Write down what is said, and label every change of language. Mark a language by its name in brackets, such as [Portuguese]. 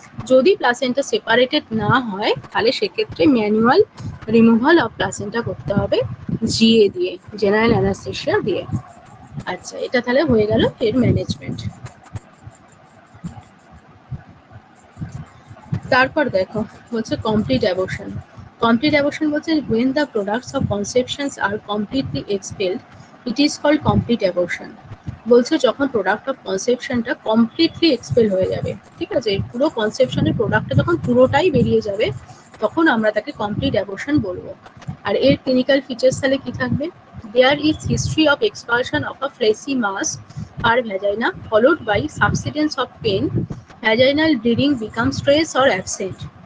[Bangla] যদি placenta separated না হয়, তাহলে সেক্ষেত্রে ম্যানুয়াল রিমুভাল অফ প্লাসেন্টা করতে হবে জিএ দিয়ে, জেনারেল অ্যানাস্থেশিয়া দিয়ে। আচ্ছা, এটা তাহলে হয়ে গেল এর ম্যানেজমেন্ট। তারপর দেখো, বলছে কমপ্লিট অ্যাবর্শন। কমপ্লিট অ্যাবর্শন বলছে [English] when the products of conceptions are completely expelled, it is called complete abortion। [Bangla] বলছে যখন প্রোডাক্ট অফ কনসেপশনটা কমপ্লিটলি এক্সপেল হয়ে যাবে, ঠিক আছে, পুরো কনসেপশনের প্রোডাক্টটা যখন পুরোটাই বেরিয়ে যাবে, তখন আমরা তাকে কমপ্লিট অ্যাবর্শন বলবো। আর এর ক্লিনিক্যাল ফিচার্স তাহলে কি থাকবে? [English] There is history of expulsion of a fleshy mass are vagina followed by subsidence of pain, vaginal bleeding become stress or absent.